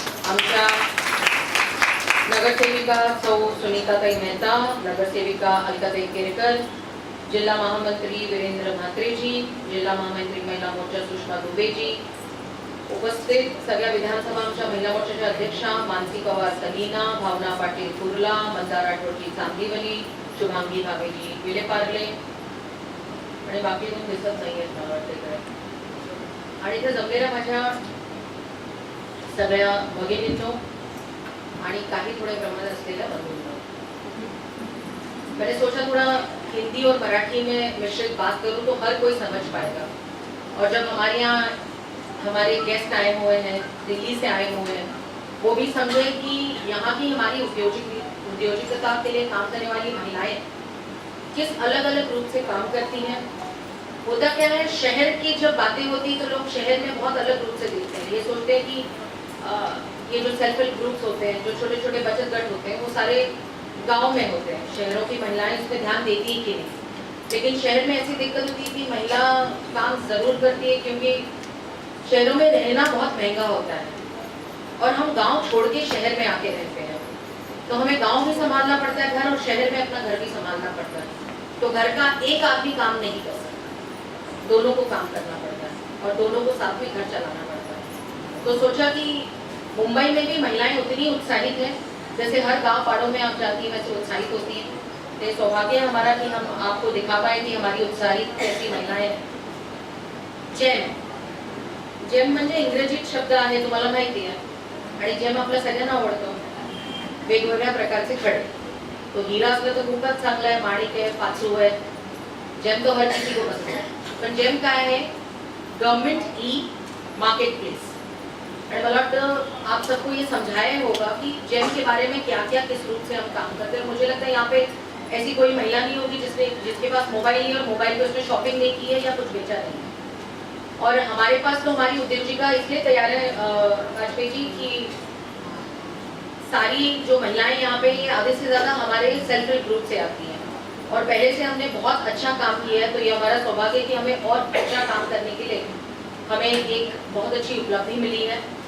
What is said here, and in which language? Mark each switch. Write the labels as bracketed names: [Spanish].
[Marathi] आमच्या नगरसेविका सौ सुनीताताई मेहता, नगरसेविका अलकाताई केरकर, जिल्हा महामंत्री वीरेंद्र म्हात्रे जी, जिल्हा महामंत्री महिला मोर्चा सुषमा दुबे जी, उपस्थित सगळ्या विधानसभांच्या महिला मोर्चाच्या अध्यक्षा मानसी पवार सलीना, भावना पाटील कुर्ला, मंदार राठोडजी चांदिवली, शुभांगी भावेजी विलेपार्ले आणि बाकी कोण दिसत नाहीयेत मला वाटते. आणि इथे जमलेल्या माझ्या सगळ्या भगिनींनो आणि काही थोड़े प्रमाणात असलेल्या बंधूंनो, [Hindi] मैंने सोचा थोड़ा हिंदी और मराठी में मिश्रित बात करूं तो हर कोई समझ पाएगा. और जब हमारे यहाँ हमारे गेस्ट आए हुए हैं, दिल्ली से आए हुए हैं, वो भी समझे कि यहाँ की हमारी उद्योजिकता के लिए काम करने वाली महिलाएं किस अलग अलग रूप से काम करती हैं. होता क्या है, शहर की जब बातें होती है तो लोग शहर में बहुत अलग रूप से देखते हैं. ये सोचते हैं कि ये जो सेल्फ हेल्प ग्रुप्स होते हैं, जो छोटे छोटे बचत गट होते हैं, वो सारे गांव में होते हैं. शहरों की महिलाएं उस पर ध्यान देती ही कि नहीं. लेकिन शहर में ऐसी दिक्कत होती है कि महिला काम जरूर करती है क्योंकि शहरों में रहना बहुत महंगा होता है और हम गांव छोड़ के शहर में आके रहते हैं, तो हमें गांव भी संभालना पड़ता है घर, और शहर में अपना घर भी संभालना पड़ता है. तो घर का एक आदमी काम नहीं कर सकता, दोनों को काम करना पड़ता है और दोनों को साथ में घर चलाना पड़ता है. तो सोचा कि मुंबई में भी महिलाएं उतनी उत्साहित हैं जैसे हर गांव पाड़ों में आप जाती हैं वैसे उत्साहित होती हैं. तो सौभाग्य है हमारा कि हम आपको दिखा पाए कि हमारी उत्साहित कैसी महिलाएं. [Marathi] जेम जेम म्हणजे इंग्रजीत शब्द आहे, तुम्हाला माहिती आहे. आणि जेम आपल्या सगळ्यांना आवडतो, वेगवेगळ्या प्रकारचे खडे. तो हीरा असलं तर खूपच चांगला आहे, माणिक आहे, पाचू आहे. [Hindi] जेम तो हर किसी को पसंद है. [Marathi] पण जेम काय आहे, गवर्नमेंट ई मार्केट प्लेस. [Hindi] और मला लगता आप सबको ये समझाया होगा कि जेम के बारे में क्या क्या किस रूप से हम काम करते हैं. मुझे लगता है यहाँ पे ऐसी कोई महिला नहीं होगी जिसके पास मोबाइल नहीं और मोबाइल पे उसने शॉपिंग नहीं की है या कुछ बेचा नहीं है. और हमारे पास तो हमारी उद्योजिका इसलिए तैयार है वाजपेयी जी की सारी जो महिलाएं यहाँ पे ये आधे से ज्यादा हमारे सेल्फ हेल्प ग्रुप से आती हैं और पहले से हमने बहुत अच्छा काम किया है. तो ये हमारा सौभाग्य है कि हमें और अच्छा काम करने के लिए हमें एक बहुत अच्छी उपलब्धि मिली है.